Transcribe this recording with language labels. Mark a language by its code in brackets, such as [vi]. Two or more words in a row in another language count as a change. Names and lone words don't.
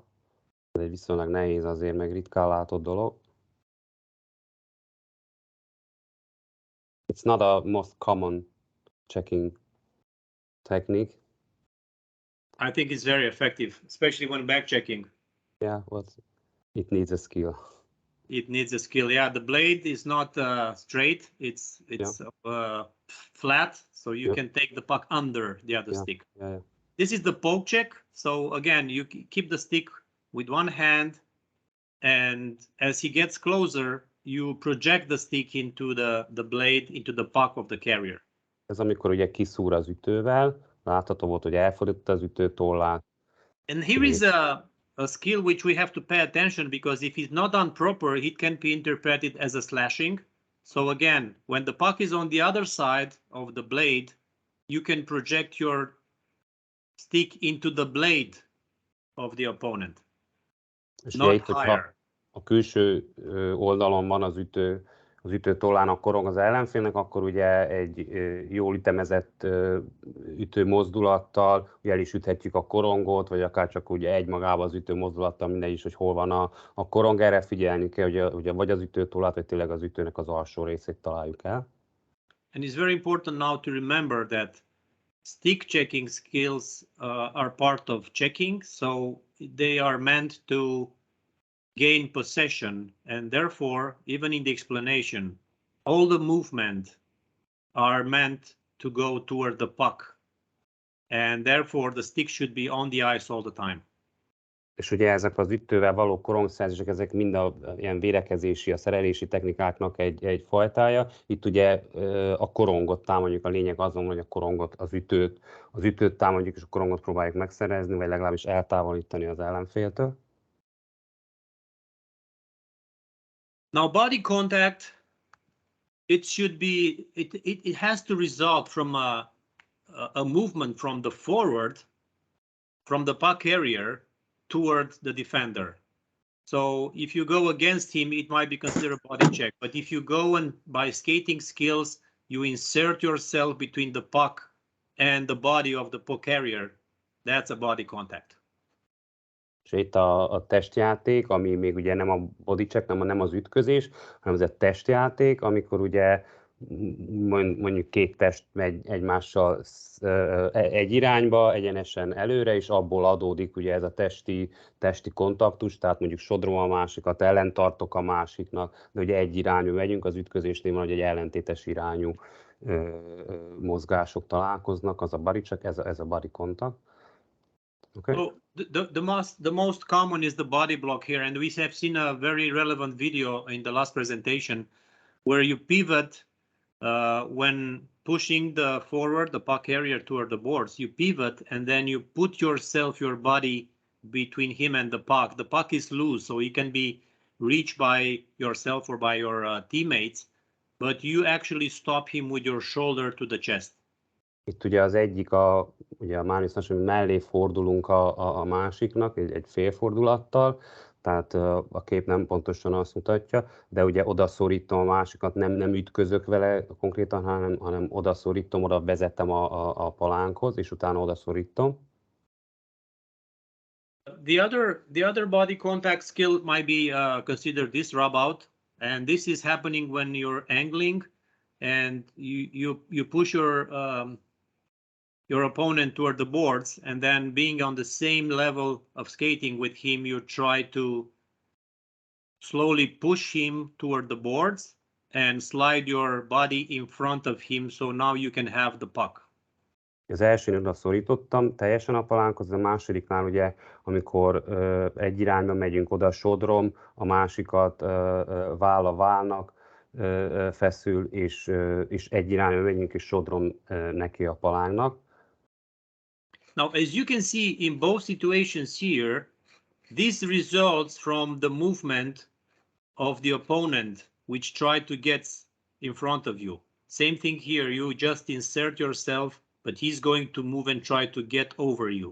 [hu] Ez egy viszonylag nehéz, azért meg ritkán látott dolog. [en] It's not a most common checking technique. I think it's very effective, especially when back checking. Yeah, it needs a skill. It needs a skill. Yeah, the blade is not straight. It's flat, so you can take the puck under the other stick. Yeah. This is the poke check. So again, you keep the stick with one hand, and as he gets closer, you project the stick into the blade, into the puck of the carrier. [hu] Ez amikor ugye kiszúr az ütővel, látható volt, hogy elfordította az ütőtollát. [en] And here is a skill which we have to pay attention, because if it's not done proper, it can be interpreted as a slashing. So again, when the puck is on the other side of the blade, you can project your stick into the blade of the opponent, [hu] És [en] not [hu] ugye itt, hogyha [en] higher. [hu] a külső oldalon van az ütő tollának korong az ellenfélnek, akkor ugye egy jól ütemezett ütő mozdulattal ugye el is üthetjük a korongot, vagy akár csak ugye egymagában az ütő mozdulattal, mindegy is, hogy hol van a korong. Erre figyelni kell, ugye vagy az ütőtollát, vagy tényleg az ütőnek az alsó részét találjuk el. [en] And it's very important now to remember that stick checking skills are part of checking, so they are meant to gain possession, and therefore, even in the explanation, all the movement are meant to go toward the puck, and therefore the stick should be on the ice all the time. [hu] És ugye ezek az ütővel való korongszerzések, ezek mind ilyen védekezési, a szerelési technikáknak egy fajtája. Itt ugye a korongot támadjuk, a lényeg azon, hogy a korongot, az ütőt támadjuk, és a korongot próbáljuk megszerezni, vagy legalábbis eltávolítani az ellenféltől. [en] Now, body contact, it should be, it has to result from a movement from the forward, from the puck carrier towards the defender. So if you go against him, it might be considered a body check. But if you go and by skating skills, you insert yourself between the puck and the body of the puck carrier, that's a body contact. [hu] És itt a testjáték, ami még ugye nem a [en] body check, [hu] nem az ütközés, hanem ez a testjáték, amikor ugye mondjuk két test megy egymással egy irányba, egyenesen előre, és abból adódik ugye ez a testi kontaktus, tehát mondjuk sodrom a másikat, ellentartok a másiknak, de ugye egy irányú megyünk, az ütközésnél van, hogy egy ellentétes irányú mozgások találkoznak, az a [en] body check, [hu] ez a [en] body contact. Okay. So the most common is the body block here, and we have seen a very relevant video in the last presentation where you pivot when pushing the puck carrier toward the boards. You pivot and then you put your body between him and the puck. The puck is loose, so it can be reached by yourself or by your teammates, but you actually stop him with your shoulder to the chest. [hu] Itt ugye az egyik, ugye a Mánisznak, hogy mellé fordulunk a másiknak egy félfordulattal, tehát a kép nem pontosan azt mutatja, de ugye odaszorítom a másikat, nem ütközök vele konkrétan, hanem odaszorítom, oda vezetem a palánkhoz, és utána odaszorítom. [en] The other body contact skill might be considered this rub out, and this is happening when you're angling and you push your opponent toward the boards, and then being on the same level of skating with him, you try to slowly push him toward the boards and slide your body in front of him, so now you can have the puck. [hu] Az elsőn oda szorítottam teljesen a palánkhoz, a másodiknál ugye, amikor egy irányba megyünk, oda sodrom, a másikat váll a válnak feszül, és egy irányba megyünk, és sodrom neki a palánknak. [en] Now, as you can see in both situations here, this results from the movement of the opponent, which tried to get in front of you. Same thing here, you just insert yourself, but he's going to move and try to get over you.